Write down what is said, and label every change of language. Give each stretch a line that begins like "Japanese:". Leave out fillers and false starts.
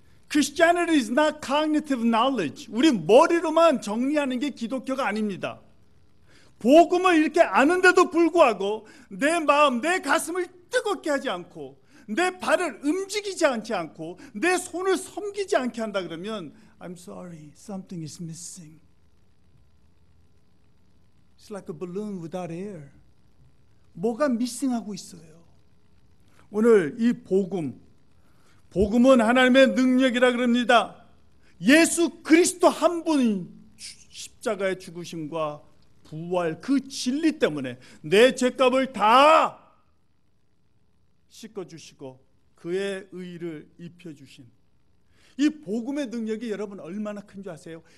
English: Christianity is not cognitive knowledge.
Korean: 우리 머리로만 정리하는 게 기독교가 아닙니다. 복음을 이렇게 아는데도 불구하고 내 마음, 내 가슴을 뜨겁게 하지 않고 내 발을 움직이지 않지 않고 내 손을 섬기지 않게 한다 그러면
English: I'm sorry, something is missing. It's like a balloon without air.
Korean: 뭐가 미싱하고 있어요. 오늘 이 복음은 하나님의 능력이라 그럽니다. 예수 그리스도 한 분이 십자가의 죽으심과 부활 그 진리 때문에 내 죄값을 다 씻어주시고 그의 의를 입혀주신 이 복음의 능력이 여러분 얼마나 큰 줄 아세요?